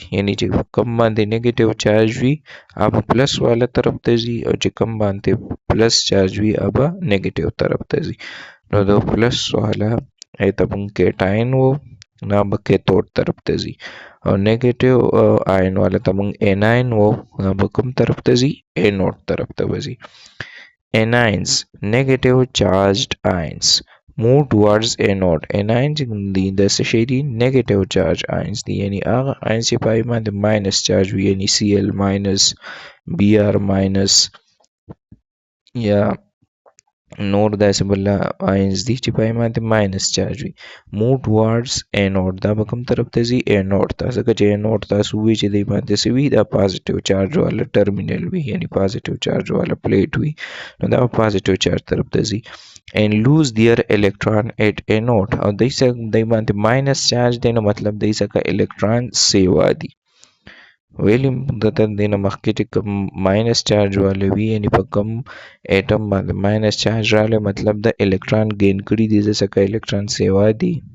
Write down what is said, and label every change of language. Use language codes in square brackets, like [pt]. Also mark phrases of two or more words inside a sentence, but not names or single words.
[ps] یعنی چې کوم باندې [en] negative charge [ps] وي هغه پلس والا طرف ته ځي، او چې کوم باندې [en] plus charge [ps] وي هغه نیگیټیو طرف ته ځي. نو د پلس والا ایته مونږ کیټاین وو نو به کیتود طرف ته ځي، او [en] negative ion [ps] والا ته مونږ اناین وو نو به کوم طرف ته ځي، انود طرف ته وځي. [en] Anions, negative charged ions, move towards anode. [ps] Anions دي د څه شي دي؟ [en] negative charge ions [ps] دي، یعنی هغه ions چې پای باندې [en] minus charge [ps] وي، یعنی Cl ماینس، Br ماینس یا نور داسې بل آینز دي چې پای باندې [en] minus charge [ps] وي. [en] move towards anode, [ps] دا به کوم طرف ته ځي؟ انود ته. ځکه چې انود تاسو وی چې دی باندې څه وي، دا [en] positive charge [ps] والا ټرمینل وي، یعنی [en] positive charge [ps] والا پلیټ وي، نو دا [en] positive charge [ps] طرف ته ځي. [en] and lose their electron at anode، [ps] او دی باندې [en] minus charge [ps] دی، نو مطلب دی څخه الکترون سیوا دي. ویلی دته دینه مخکې چې کوم [en] minus charge [ps] والا وي، یعنی په کوم ایټم باندې [en] minus charge [ps] راغلی، مطلب د [en] electron gain [ps] کړي دي، ځکه الکترون سیوا دي.